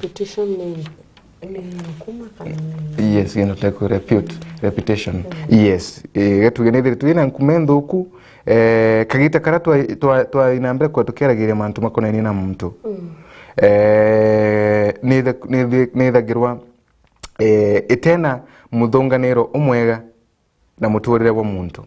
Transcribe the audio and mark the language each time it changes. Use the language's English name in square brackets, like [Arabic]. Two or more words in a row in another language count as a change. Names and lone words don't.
[Meru] ni [English] Yes, you know, take reputation. Yes, [Meru] getu genethire twina nkumentho ku kagita kara twa inambere kwa tukeragiria mantu makonaini na muntu. Nithagirwa itena muthunganiro umwega na muturire wa muntu.